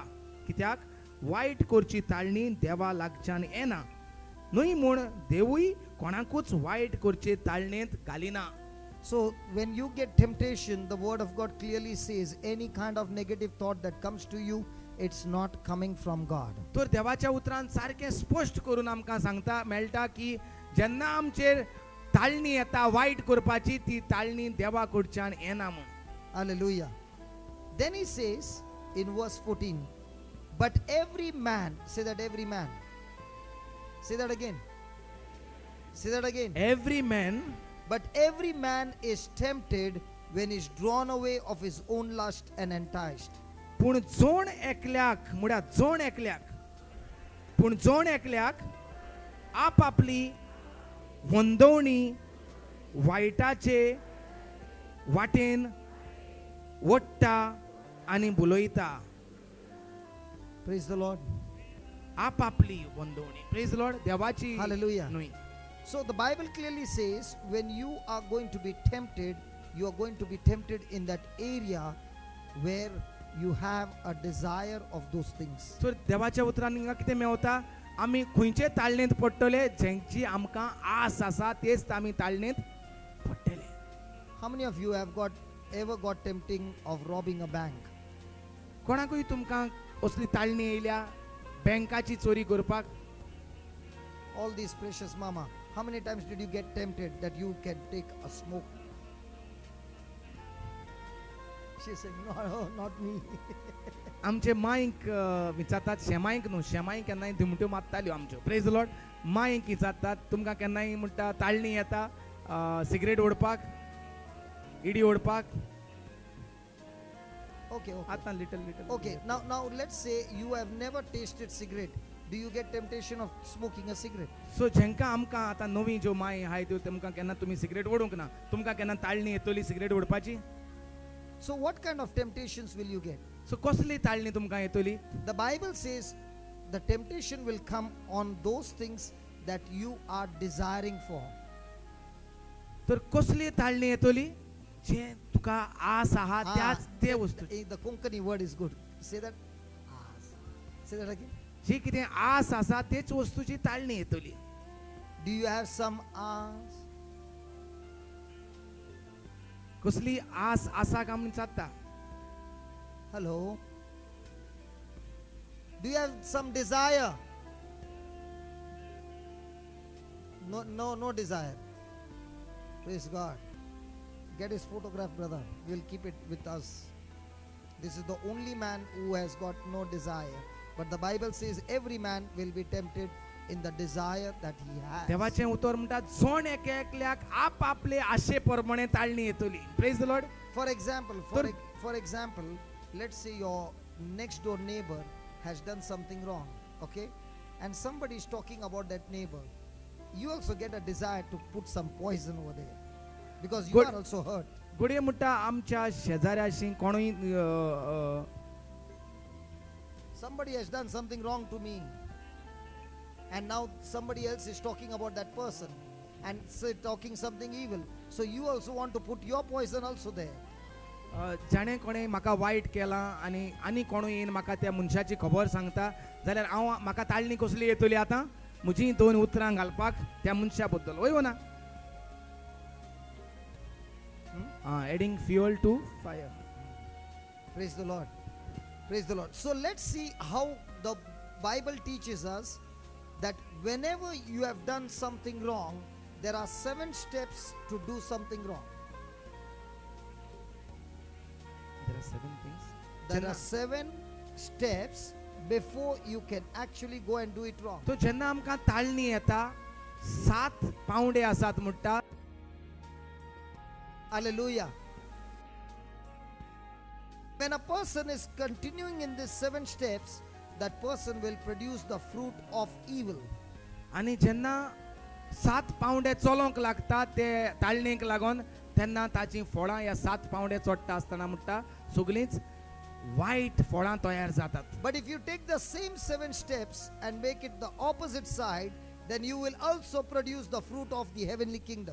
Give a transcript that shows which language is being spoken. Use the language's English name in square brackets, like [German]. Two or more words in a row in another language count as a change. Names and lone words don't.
[Konkani] कित्याक वायट करची ताळणी देवा लागच्यान येना न्हय म्हूण देवूय कोणाकूच वायट करचे ताळणेंत घालिना. [English] So when you get temptation, the word of God clearly says any kind of negative thought that comes to you, it's not coming from God. [Konkani] तर देवाच्या उतरान सारकें स्पश्ट करून आमकां सांगता मेळटा की जेन्ना आमचेर ताळणी येता वायट करपाची ती ताळणी देवा कडच्यान येना म्हूण. [English] Hallelujah. Then he says in verse 14, but every man, say that every man. Say that again. Say that again. Every man, but every man is tempted when he is drawn away of his own lust and enticed. [Konkani] पूण जोण एकल्याक म्हळ्यार जोण एकल्याक आपापली वंदवणी वायटाचे वाटेन वट्टा आनी बुलयता. [English] Praise the Lord. [Konkani] आपापली वंदवणी. [English] Praise the Lord. [Konkani] देवाची [English] Hallelujah. [Konkani] न्हय. [English] So the Bible clearly says when you are going to be tempted, you are going to be tempted in that area where you have a desire of those things. [Konkani] तर देवाच्या उतरान हिंगा कितें मेवता, आमी खंयचे ताळणेंत पडटले जेंची आमकां आस आसा तेच आमी ताळणेंत पडटले. [English] How many of you have ever got tempting of robbing a bank? [Konkani] कोणाकूय तुमकां असली ताळणी येयल्या बँकाची चोरी करपाक? [English] All these precious mama, how many times did you get tempted that you can take a smoke? She said, no, not me. [Konkani] आमचे मांयक विचारतात, शेमांयक न्हू, शेमांय केन्नाय दिमट्यो मारताल्यो आमच्यो. [English] Praise the Lord. [Konkani] मांयक विचारतात तुमकां केन्नाय म्हणटा ताळणी येता सिगरेट ओडपाक, इडी ओडपाक? [English] Okay. [Konkani] आता लिटल. [English] Okay, now let's say you have never tasted cigarette. Do you get temptation of smoking a cigarette? [Konkani] सो जेंकां आमकां आतां नवी ज्यो मांय आहाय त्यो तुमकां केन्ना तुमी सिगरेट ओडूंक ना, तुमकां केन्ना ताळणी येतली सिगरेट ओडपाची? [English] So what kind of temptations will you get? [Konkani] सो कसली ताळणी तुमकां येतली? [English] The Bible says the temptation will come on those things that you are desiring for. [Konkani] तर कसली ताळणी येतली? जे तुका आस आहा त्याच ते वस्तू. [English] The Konkani word is good. Say that. Aas. Say that again. [Konkani] जी कितें आस आसा तेच वस्तूची ताळणी येतली. [English] Do you have some aas? [Konkani] कसली आस आसा काय म्हणून चालता? [English] Hello. Do you have some desire? No desire. Praise God. Get his photograph, brother. We'll keep it with us. This is the only man who has got no desire. But the Bible says every man will be tempted in the desire that he has. [Konkani] देवाचें उतर म्हणटा जोण एकल्याक आपापले आशे प्रमाणे ताळणी येतली. [English] Praise the Lord. For example, let's say your next door neighbor has done something wrong, okay? And somebody is talking about that neighbor. You also get a desire to put some poison over there because you are also hurt. [Konkani] गुडे म्हणटा आमच्या शेजाऱ्याशी कोणूय [English] Somebody has done something wrong to me, and now somebody else is talking about that person and say talking something evil. So you also want to put your poison also there. [Konkani] जाणे कोणें म्हाका वायट केलां आनी कोणूय येवन म्हाका त्या मनशाची खबर सांगता जाल्यार म्हाका ताळणी कसली येतली आतां म्हजी 2 उतरां घालपाक त्या मनशा बद्दल वय ना [English] adding fuel to fire. Praise the Lord. Praise the Lord. So let's see how the Bible teaches us that whenever you have done something wrong, there are 7 steps to do something wrong. There are 7 things. There are 7 steps before you can actually go and do it wrong. [Konkani] तो जेन्ना आमकां ताळणी येता 7 पावंडे आसात म्हणटा. [English] Hallelujah. When a person is continuing in these 7 steps, that person will produce the fruit of evil. [Konkani] आनी जेन्ना 7 पावंडे चलोंक लागता ते ताळणेक लागून तेन्ना ताची फळां ह्या 7 पावंडे चोडटा आसतना म्हणटा सगळींच वायट फळां तयार जातात. [English] But if you take the same 7 steps and make it the opposite side, then you will also produce the fruit of the heavenly kingdom.